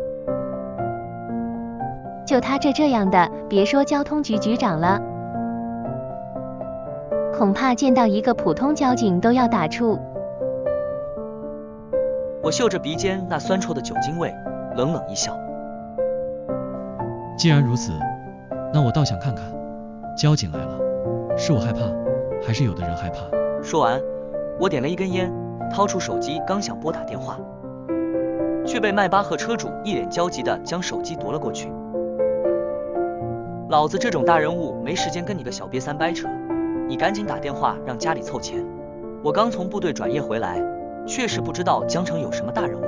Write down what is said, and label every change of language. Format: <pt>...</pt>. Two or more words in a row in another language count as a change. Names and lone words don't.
<zh>就他這樣的，別說交通局局長了，恐怕見到一個普通交警都要打怵。我嗅着鼻尖那酸臭的酒精味，冷冷一笑。既然如此，那我倒想看看，交警來了，是我害怕，還是有的人害怕？說完，我點了一根煙，掏出手機剛想撥打電話，卻被邁巴赫車主一臉焦急地將手機奪了過去。老子這種大人物沒時間跟你個小癟三掰扯，你趕緊打電話讓家裡湊錢。我剛從部隊轉業回來，確實不知道江城有什麼大人物。</zh>